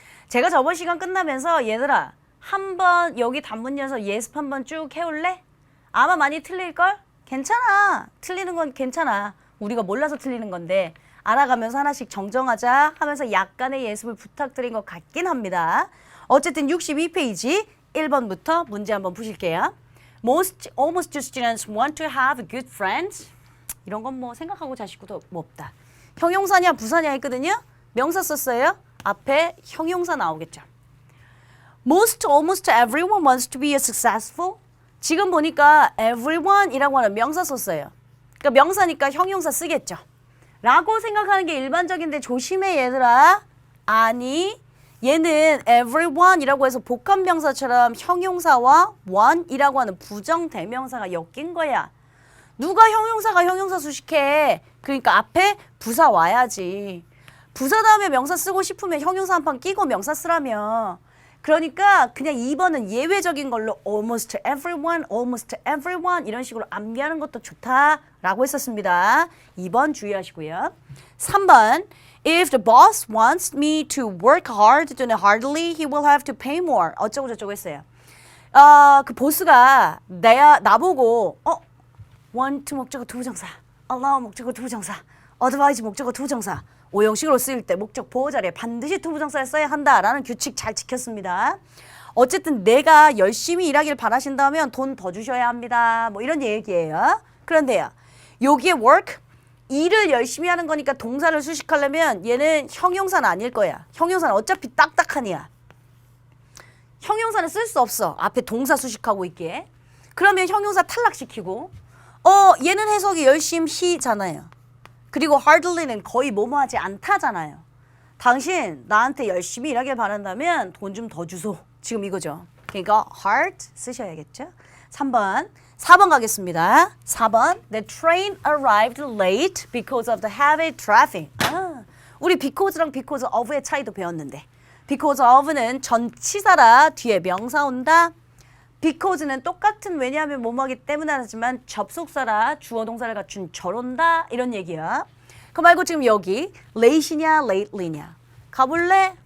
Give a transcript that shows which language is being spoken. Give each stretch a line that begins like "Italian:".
Korean: 제가 저번 시간 끝나면서 얘들아 한번 여기 단문 연습 예습 한번 쭉 해올래? 아마 많이 틀릴걸? 괜찮아. 틀리는 건 괜찮아. 우리가 몰라서 틀리는 건데 알아가면서 하나씩 정정하자 하면서 약간의 예습을 부탁드린 것 같긴 합니다. 어쨌든 62페이지 1번부터 문제 한번 푸실게요.
English: Almost students want to have good friends.
Korean: 이런 건 뭐 생각하고 자식도 뭐 없다. 형용사냐 부사냐 했거든요. 명사 썼어요. 앞에 형용사 나오겠죠.
English: Almost everyone wants to be successful.
Korean: 지금 보니까 everyone이라고 하는 명사 썼어요. 그러니까 명사니까 형용사 쓰겠죠. 라고 생각하는 게 일반적인데 조심해 얘들아. 아니 얘는 everyone이라고 해서 복합명사처럼 형용사와 one이라고 하는 부정대명사가 엮인 거야. 누가 형용사가 형용사 수식해. 그러니까 앞에 부사 와야지. 부사 다음에 명사 쓰고 싶으면 형용사 한 판 끼고 명사 쓰라며. 그러니까 그냥 2번은 예외적인 걸로
English: almost everyone
Korean: 이런 식으로 암기하는 것도 좋다라고 했었습니다. 2번 주의하시고요. 3번
English: If the boss wants me to work hard, then hardly he will have to pay more.
Korean: 어쩌고 저쩌고 했어요. 그 보스가 나보고 want 목적어 투부정사, allow 목적어 투부정사, advise 목적어 투부정사 5형식으로 쓰일 때 목적 보호 자리에 반드시 투부정사를 써야 한다라는 규칙 잘 지켰습니다. 어쨌든 내가 열심히 일하길 바라신다면 돈 더 주셔야 합니다. 뭐 이런 얘기예요. 그런데요. 여기에 work, 일을 열심히 하는 거니까 동사를 수식하려면 얘는 형용사는 아닐 거야. 형용사는 어차피 딱딱하니야. 형용사는 쓸 수 없어. 앞에 동사 수식하고 있기에. 그러면 형용사 탈락시키고 얘는 해석이 열심히잖아요. 그리고 hardly는 거의 뭐뭐하지 않다잖아요. 당신 나한테 열심히 일하길 바란다면 돈 좀 더 주소. 지금 이거죠. 그러니까 hard 쓰셔야겠죠. 4번 가겠습니다. 4번
English: The train arrived late because of the heavy traffic.
Korean: 우리 because랑 because of의 차이도 배웠는데 because of는 전치사라 뒤에 명사 온다. because는 똑같은 왜냐하면 뭐뭐하기 때문에 하지만 접속사라 주어 동사를 갖춘 저런다 이런 얘기야. 그 말고 지금 여기 late이냐 lately냐 가볼래?